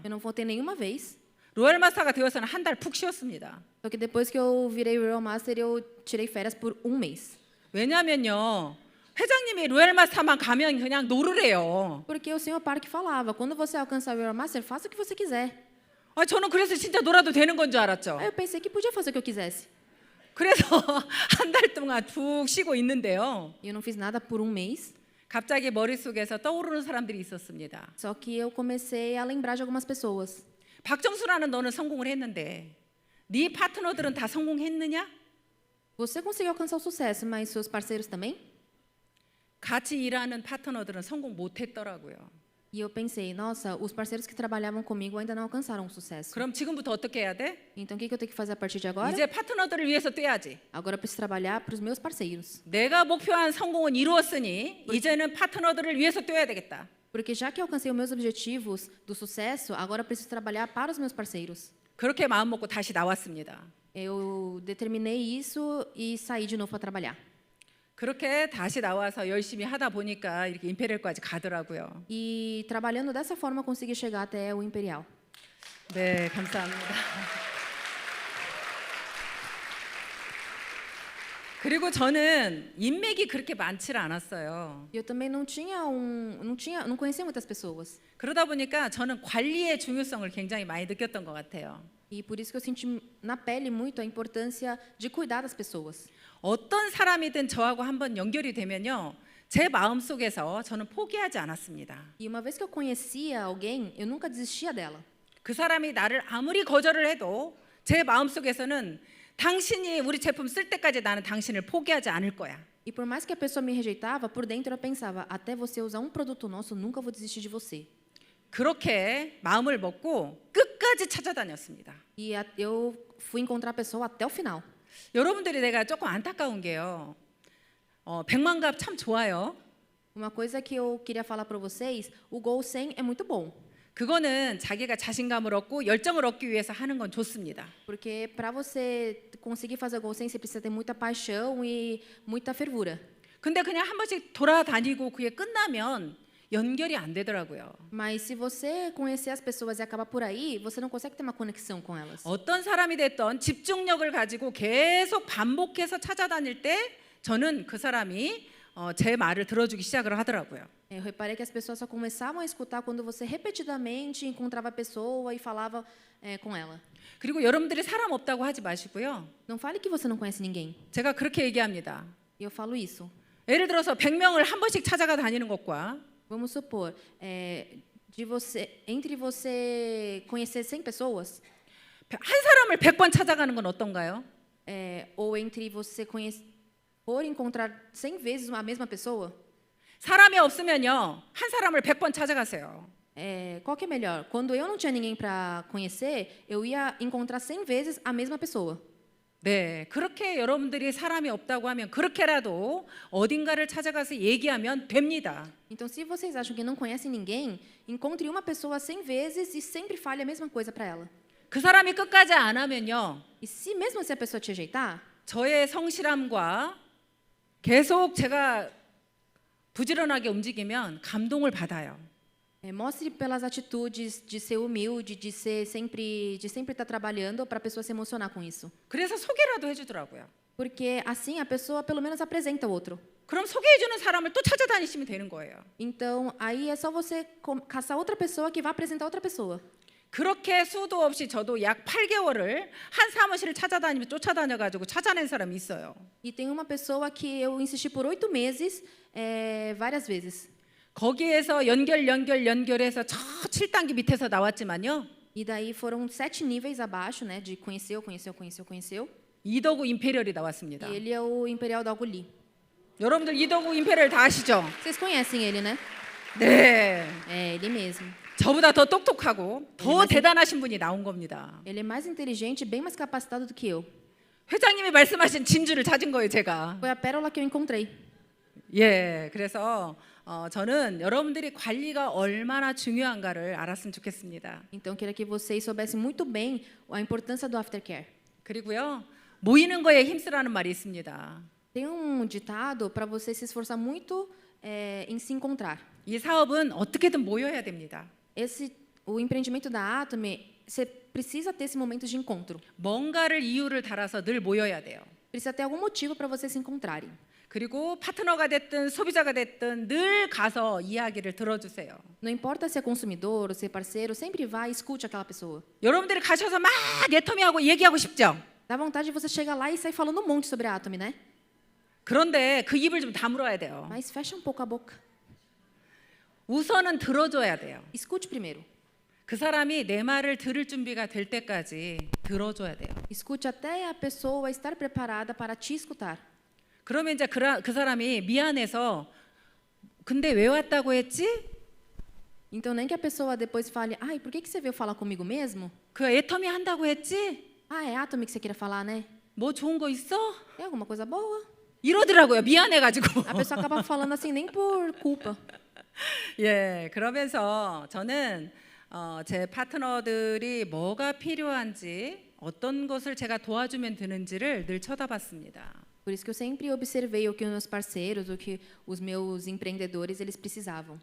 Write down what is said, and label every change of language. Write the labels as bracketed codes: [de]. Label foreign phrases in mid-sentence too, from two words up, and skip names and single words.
[pt] Eu não faltei nenhuma vez. [ko] 로얄 마스터가 되어서는 한 달 푹 쉬었습니다. [pt] Só que depois que eu virei Royal Master, eu tirei férias por um mês. [ko] 왜냐면요, 회장님이 로얄 마스터만 가면 그냥 노르래요. [pt] Porque o senhor Park falava, quando você alcançar o Royal Master, faça o que você quiser. [ko] 아, 저는 그래서 진짜 놀아도 되는 건 줄 알았죠. [pt] Aí eu pensei que podia fazer o que eu quisesse. [ko] 그래서 한 달 동안 푹 쉬고 있는데요. [pt] E eu não fiz nada por um mês. [ko] 갑자기 머릿속에서 떠오르는 사람들이 있었습니다. [pt] Só que eu comecei a lembrar de algumas pessoas. [ko] 박정수라는 너는 성공을 했는데 네 파트너들은 다 성공했느냐? [pt] Você conseguiu alcançar o sucesso, mas seus parceiros também? [ko] 같이 일하는 파트너들은 성공 못했더라고요. [pt] E eu pensei, nossa, os parceiros que trabalhavam comigo ainda não alcançaram o sucesso. [ko] 그럼 지금부터 어떻게 해야 돼? [pt] Então o que eu tenho que fazer a partir de agora? [ko] 이제 파트너들을 위해서 뛰어야지. [pt] Agora eu preciso trabalhar para os meus parceiros. [ko] 내가 목표한 성공은 이루었으니 이제는 파트너들을 위해서 뛰어야 되겠다. [pt] Porque já que eu alcancei os meus objetivos do sucesso, agora eu preciso trabalhar para os meus parceiros. [ko] 그렇게 마음 먹고 다시 나왔습니다. [pt] Eu determinei isso e saí de novo para trabalhar. [ko] 그렇게 다시 나와서 열심히 하다 보니까 이렇게 임페리얼까지 가더라고요. [pt] E trabalhando dessa forma eu consegui chegar até o Imperial. [ko] 네, 감사합니다. 그리고 저는 인맥이 그렇게 많지를 않았어요. [pt] E eu também não conhecia muitas pessoas. [ko] 그러다 보니까 저는 관리의 중요성을 굉장히 많이 느꼈던 것 같아요. [pt] E por isso que eu senti na pele muito a importância de cuidar das pessoas. [ko] 어떤 사람이든 저하고 한번 연결이 되면요, 제 마음 속에서 저는 포기하지 않았습니다. [pt] E uma vez que eu conhecia alguém, eu nunca desistia dela. [ko] 그 사람이 나를 아무리 거절을 해도 제 마음 속에서는 당신이 우리 제품 쓸 때까지 나는 당신을 포기하지 않을 거야. [pt] E por mais que a pessoa me rejeitava, por dentro eu pensava, até você usar um produto nosso, eu nunca vou desistir de você. [ko] 그렇게 마음을 먹고 끝까지 찾아다녔습니다. [pt] E eu fui encontrar a pessoa até o final. [ko] 여러분들이 내가 조금 안타까운 게요. 100만 값 참 좋아요. [pt] Uma coisa que eu queria falar para vocês, o Gol 100 é muito bom. [ko] 그거는 자기가 자신감을 얻고 열정을 얻기 위해서 하는 건 좋습니다. [pt] Porque para você conseguir fazer gol sem, você precisa ter muita paixão e muita fervura. [ko] 근데 그냥 한 번씩 돌아다니고 그게 끝나면 연결이 안 되더라고요. [pt] Mas se você conhecer as pessoas e acabar por aí, você não consegue ter uma conexão com elas. [ko] 어떤 사람이 됐던 집중력을 가지고 계속 반복해서 찾아다닐 때 저는 그 사람이 제 말을 들어주기 시작을 하더라고요. [pt] Eu reparei que as pessoas só começavam a escutar quando você repetidamente encontrava a pessoa e falava com ela. [ko] 그리고 여러분들이 사람 없다고 하지 마시고요. [pt] Não fale que você não conhece ninguém. [ko] 제가 그렇게 얘기합니다. [pt] E eu falo isso. [ko] 예를 들어서 100명을 한 번씩 찾아가 다니는 것과 [pt] Vamos supor, entre você conhecer 100 pessoas, [ko] 한 사람을 100번 찾아가는 건 어떤가요? [pt] ou entre você for encontrar 100 vezes a mesma pessoa, [ko] 사람이 없으면요. 한 사람을 100번 찾아가세요. [pt] qual que é melhor? Quando eu não tinha ninguém para conhecer, eu ia encontrar 100 vezes a mesma pessoa. [ko] 네, 그렇게 여러분들이 사람이 없다고 하면 그렇게라도 어딘가를 찾아가서 얘기하면 됩니다. [pt] Então, se vocês acham que não conhecem ninguém, encontre uma pessoa 100 vezes e sempre fale a mesma coisa para ela. [ko] 그 사람이 끝까지 안 하면요. [pt] E se mesmo se a pessoa te rejeitar, [ko] 저의 성실함과 계속 제가 부지런하게 움직이면 감동을 받아요. [pt] mostre pelas atitudes de ser humilde, de sempre estar trabalhando para a pessoa se emocionar com isso. [ko] 그래서 소개라도 해주더라고요. [pt] Porque assim a pessoa pelo menos apresenta o outro. [ko] 그럼 소개해주는 사람을 또 찾아다니시면 되는 거예요. [pt] Então, aí é só você caçar outra pessoa que vai apresentar outra pessoa. [ko] 그렇게 수도 없이 저도 약 8개월을 한 사무실을 찾아다니며 쫓아다녀가지고 찾아낸 사람이 있어요. [pt] E tem uma pessoa que eu insisti por 8 meses, várias vezes. [ko] 거기에서 연결해서 저 7단계 밑에서 나왔지만요. [pt] E daí foram 7 níveis abaixo, né, de conheceu. [ko] 이더구 임페리얼이 나왔습니다. [pt] E ele é o Imperial da Aguli. [ko] 여러분들 이더구 임페리얼 다 아시죠? [pt] Vocês conhecem ele, né? [ko] 네. [pt] É ele mesmo. [ko] 저보다 더 똑똑하고 더 대단하신 분이 나온 겁니다. [pt] Ele é mais inteligente, bem mais capacitado do que eu. [ko] 회장님이 말씀하신 진주를 찾은 거예요, 제가. [pt] Foi a pérola que eu encontrei. [ko] 예, 그래서 저는 여러분들이 관리가 얼마나 중요한가를 알았으면 좋겠습니다. [pt] Então, eu queria que vocês soubessem muito bem a importância do aftercare. [ko] 그리고요, 모이는 거에 힘쓰라는 말이 있습니다. [pt] Tem ditado para você se esforçar muito em se encontrar. [ko] 이 사업은 어떻게든 모여야 됩니다. [pt] O empreendimento da Atomy, você precisa ter esse momento de encontro. [ko] 뭔가를 이유를 달아서 늘 모여야 돼요. [pt] Precisa ter algum motivo para vocês se encontrarem. [ko] 그리고 파트너가 됐든 소비자가 됐든 늘 가서 이야기를 들어주세요. [pt] Não importa se é consumidor ou se é parceiro, sempre vá e escute aquela pessoa. [ko] 여러분들이 가셔서 막 애터미하고 얘기하고 싶죠? [pt] Dá vontade de você chegar lá e sair falando um monte sobre a Atomy, né? [ko] 그런데 그 입을 좀 다물어야 돼요. [pt] Mas fecha um pouco a boca. [ko] 우선은 들어줘야 돼요. [pt] Escute primeiro. [ko] 그 사람이 내 말을 들을 준비가 될 때까지 들어줘야 돼요. [pt] Escute até a pessoa estar preparada para te escutar. [ko] 그러면 이제 그 사람이 미안해서 근데 왜 왔다고 했지? [pt] Então, nem que a pessoa depois fale, ai, por que você veio falar comigo mesmo? [ko] 그 애터미 한다고 했지? [pt] Ah, é Atomy que você queria falar, né? [ko] 뭐 좋은 거 있어? [pt] É alguma coisa boa? [ko] 이러더라고요. 미안해가지고. [pt] A pessoa acaba falando assim, nem por culpa. [ko] 예, 그러면서 저는 제 파트너들이 뭐가 필요한지 어떤 것을 제가 도와주면 되는지를 늘 쳐다봤습니다. [pt] Por isso que eu sempre observei o que os meus parceiros, o que os meus empreendedores eles precisavam.